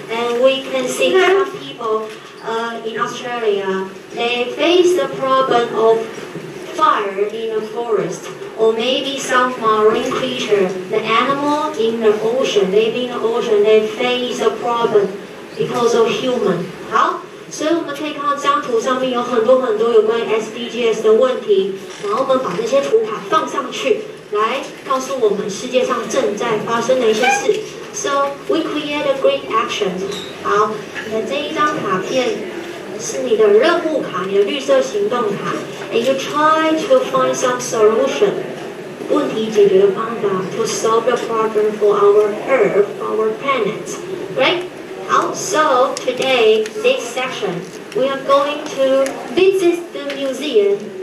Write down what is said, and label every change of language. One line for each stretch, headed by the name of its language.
English: And we can see some people in Australia, they face the problem of fire in the forest, or maybe some marine creature, the animal in the ocean, living in the ocean, they face a problem because of human.
Chinese: 好，所以我们可以看到这张图上面有很多有关于 SDGs 的问题，然后我们把这些图卡放上去，来告诉我们世界上正在发生的一些事。
English: So we create a great action.
Chinese: 好，你的这一张卡片是你的任务卡，你的绿色行动卡。
English: And you try to find some solution.
Chinese: 问题解决的方法
English: to solve the problem for our Earth, our planet. Right?
Chinese: 好
English: so today, this section, we are going to visit the museum.